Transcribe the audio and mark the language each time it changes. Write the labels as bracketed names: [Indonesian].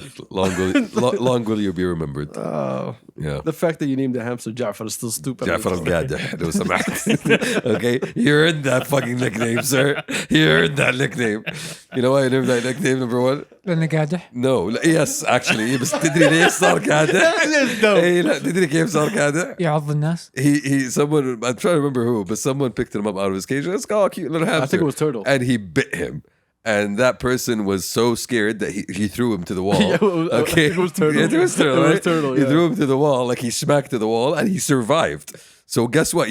[English] Long will you be remembered. Yeah. The fact that you named the hamster Jafar is still stupid. Jafar al-Gadeh, [Arabic] لو سمحت. [English] Okay, you earned that fucking nickname, sir. You earned that nickname. You know why I named that nickname, number one? [Arabic] لأنه قادح. [English] No, yes, actually. [Arabic] بس تدري ليش صار قادح؟ إيه لا تدري كيف صار قادح؟ يعض الناس. [English] Someone, I'm trying to remember who, but someone picked him up out of his cage. Let's go, cute little hamster. I think it was Turtle. And he bit him. And that person was so scared that he threw him to the wall. Yeah, I think it was Turtle. Yeah, it was Turtle, It was right? Turtle, He yeah. threw him to the wall, like he smacked to the wall, and he survived. So guess what?